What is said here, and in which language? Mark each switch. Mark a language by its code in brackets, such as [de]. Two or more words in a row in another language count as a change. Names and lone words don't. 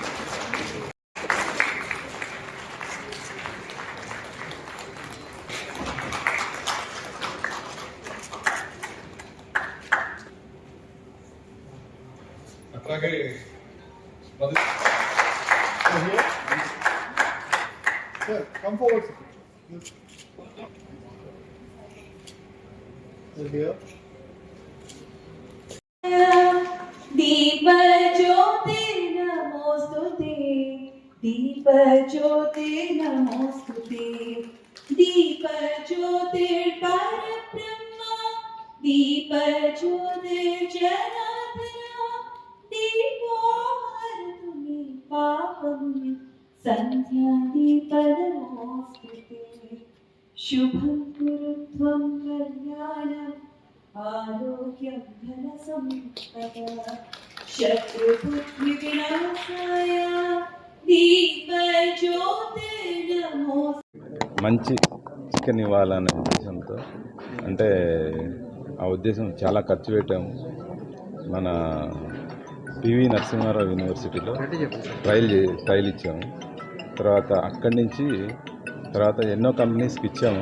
[te] అట్లాగే [en] Oh, here. Sir, come forward. Sir, here. [sa] दीप ज्योति नमोस्तुते, दीप ज्योति नमोस्तुते, दीप ज्योति परब्रह्म, दीप ज्योति जनार्दन, दीपो हरतु मे पापं, संध्या दीप नमोस्तुते, शुभं कुरु त्वं कल्याणम् आरोग्यं धन संपदा शत्रुबुद्धि विनाशाय दीप ज्योति नमो। [te] మంచి చికెన్ ఇవ్వాలనే ఉద్దేశంతో, అంటే ఆ ఉద్దేశం చాలా ఖర్చు పెట్టాము. మన PV నరసింహారావు యూనివర్సిటీలో ట్రయల్ ఇచ్చాము. తర్వాత అక్కడి నుంచి ఎన్నో కంపెనీస్కి ఇచ్చాము.